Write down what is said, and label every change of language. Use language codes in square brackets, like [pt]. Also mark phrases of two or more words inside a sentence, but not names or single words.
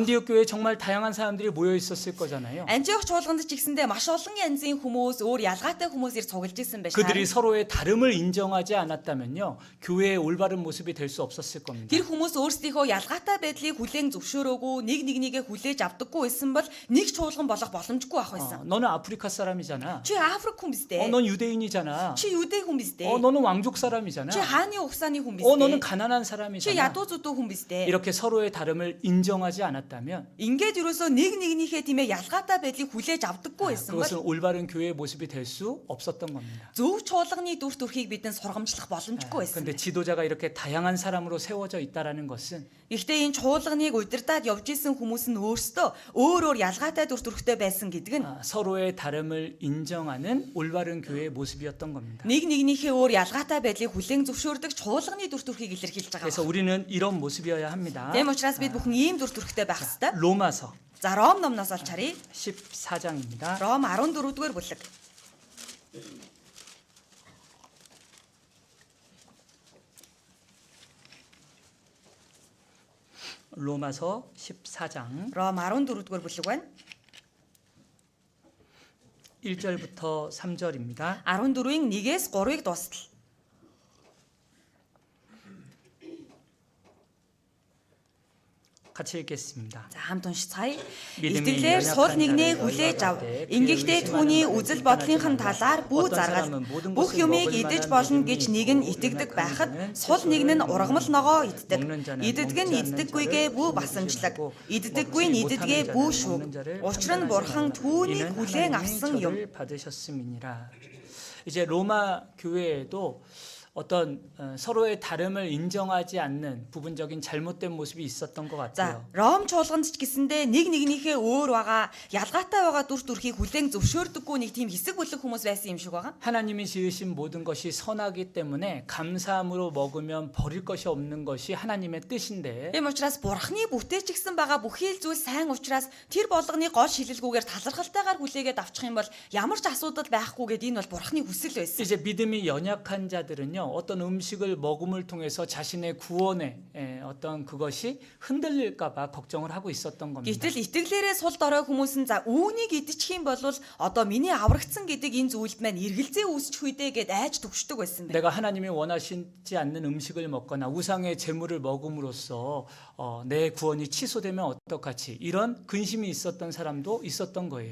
[ko] 안디옥 교회에 정말 다양한 사람들이 모여 있었을 거잖아요. [mn] Антиох чуулганд ч ихсэндээ маш олон янзын хүмүүс, өөр ялгаатай хүмүүс ир цуглаж исэн байж [ko] 그들이 [mn] таа. [ko] 서로의 다름을 인정하지 않았다면요, 교회의 올바른 모습이 될 수 없었을 겁니다. [mn] Тэр хүмүүс өөрсдийнхөө ялгаатай байдлыг хүлээн зөвшөөрөөгүй, нэг нэгнийгээ хүлээж авдаггүй байсан бол нэг чуулган болох боломжгүй ах байсан. [ko] 너는 아프리카 사람이잖아. [mn] Чи Африк хүн биз дээ? [ko] 넌 유대인이잖아. [mn] Чи Юдэ хүн биз дээ? [ko] 너는 왕족 사람이잖아. [mn] Чи хааны ухсааны хүн биз [ko] 너는 [mn] дээ? [ko] 가난한 [mn] Чи [ko] 사람이잖아. [mn] ядуу зүдүү хүн биз дээ? [ko] 이렇게 서로의 다름을 인정하지 않았다면 [mn] Ингээд юусоо нэг нэгнийхээ тийм ээ ялгаатай байдлыг хүлээж авдаггүй байсан бол [ko] 그것은 올바른 교회의 모습이 될 수 없었던 겁니다. [mn] зөв чуулганы дүр төрхийг бидэн сургамжлах боломжгүй байсан. [ko] 그런데 지도자가 이렇게 다양한 사람으로 세워져 있다라는 것은 [mn] Гэхдээ энэ чуулганыг удирдаад явж исэн хүмүүс нь өөрсдөө өөр өөр ялгаатай дүр төрхтэй байсан гэдэг нь [ko] 서로의 다름을 인정하는 올바른 교회의 모습이었던 겁니다. [mn] нэг нэгнийхээ өөр ялгаатай байдлыг хүлээн зөвшөөрдөг чуулганы дүр төрхийг илэрхийлж байгаа. [ko] 그래서 우리는 이런 모습이어야 합니다. [mn] Тийм учраас бид бүхэн ийм дүр төрхтэй байх ёстой. [ko] 로마서 [mn] За Ром номноос олж харъя. [ko] 14장입니다. [mn] Ром 14-р бүлэг. [ko] 로마서 14장 [mn] Ром 14-р бүлэг байна. [ko] 1절부터 3절입니다. [mn] 14-ийн 1-ээс 3-ыг дуустал. [ko] 같이 읽겠습니다. [mn] За хамт уншицгаая. [ko] 믿음이 [mn] Итгэлээр сул [ko] 연약한 [mn] нэгнээ [ko] 자를 [mn] хүлээж ав. [ko] 열받게 [mn] Ингэхдээ [ko] 그의 [mn] түүний [ko] 의심하는 [mn] үзэл [ko] 것을 [mn] бодлынхын [ko] 비판하지 [mn] талаар бүү [ko] 어떤 [mn] заргал [ko] 사람은 모든 [mn] бүх [ko] 것을 [mn] юмыг [ko] 먹을 [mn] идэж [ko] 만한 [mn] болно [ko] 믿음이 [mn] гэж нэг нь [ko] 있고 [mn] итгэдэг [ko] 연약한 [mn] байхад [ko] 자는 [mn] сул нэг нь [ko] 먹는 [mn] ургамал ногоо иддэг. [ko] 먹는 자는 [mn] Иддэг нь [ko] 먹지 않는 [mn] иддэггүйгээ [ko] 자를 [mn] бүү [ko] 먹지 [mn] басамжлаг. [ko] 말고 [mn] Иддэггүй нь [ko] 먹지 [mn] иддэгээ [ko] 못하는 [mn] бүү [ko] 자는 [mn] шүүг. [ko] 먹는 자를 [mn] Учир нь [ko] 판단하지 [mn] бурхан [ko] 말라. [mn] түүнийг [ko] 이는 [mn] хүлээн [ko] 하나님이 [mn] авсан юм. [ko] 저를 받으셨음이니라. 이제 로마 교회에도 어떤 서로의 다름을 인정하지 않는 부분적인 잘못된 모습이 있었던 것 [mn] За, [ko] 같아요. [mn] Ром чуулганд ч гэсэндээ нэг нэгнийхээ өөр байгаа, ялгаатай байгаа дүр төрхийг хүлээн зөвшөөрдөггүй нэг тийм хэсэг бүлэг хүмүүс байсан юм шиг байгаа. [ko] 하나님이 지으신 모든 것이 선하기 때문에 감사함으로 먹으면 버릴 것이 없는 것이 하나님의 뜻인데 [mn] Тийм учраас бурхны бүтээч гисэн байгаа бүхий л зүйл сайн учраас тэр болгоны гол шилэлгүйгээр талархалтайгаар хүлээгээд авчих юм бол ямар ч асуудал байхгүй гэдээ энэ бол бурхны хүсэл байсан. [ko] 이제 믿음이 연약한 자들은요 어떤 음식을 먹음을 통해서 자신의 구원의 어떤 그것이 흔들릴까봐 걱정을 하고 있었던 겁니다. [mn] Гэтэл итгэлээрээ сул дорой хүмүүс нь за үүнийг идчих юм бол одоо миний аврагдсан гэдэг энэ зүйлд маань эргэлзээ үүсчих үедээ гэд айж төгшдөг байсан байна. [ko] 내가 하나님이 원하시지 않는 음식을 먹거나 우상의 제물을 먹음으로써 내 구원이 취소되면 어떡하지 이런 근심이 있었던 사람도 있었던 거예요.